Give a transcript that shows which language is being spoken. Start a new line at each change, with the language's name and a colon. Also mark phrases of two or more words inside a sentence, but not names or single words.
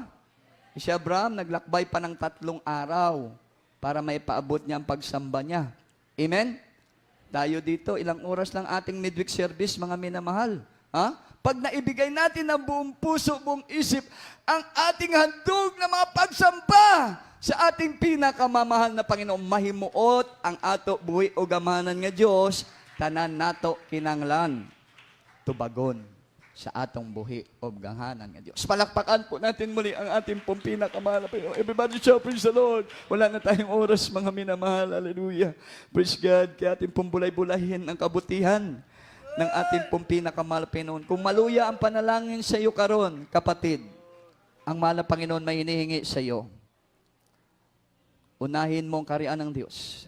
Filipino: Si Abraham, naglakbay pa ng 3 araw para maipaabot niya ang pagsamba niya. Amen? Tayo dito, ilang oras lang ating
English: midweek service,
Filipino: mga minamahal. Pag naibigay natin ang buong puso, buong isip, ang ating handog na mga pagsamba sa ating pinakamamahal na Panginoon,
Cebuano: mahimuot ang ato buhi o gamanan nga Diyos, tanan nato kinanglan, tubagon sa atong buhi o ganghanan nga Diyos.
Filipino: Palakpakan po natin muli ang ating pong pinakamahal na Panginoon.
English: Everybody shout, praise the Lord.
Filipino: Wala na tayong oras, mga minamahal.
English: Hallelujah. Praise God.
Filipino: Kaya ating pong bulay-bulahin ang kabutihan ng ating pong pinakamahal na Panginoon.
Cebuano: Kung maluya ang panalangin sa iyo karon,
Filipino: kapatid, ang mahal na Panginoon may hinihingi sa iyo. Unahin mo ang kariyan ng Diyos.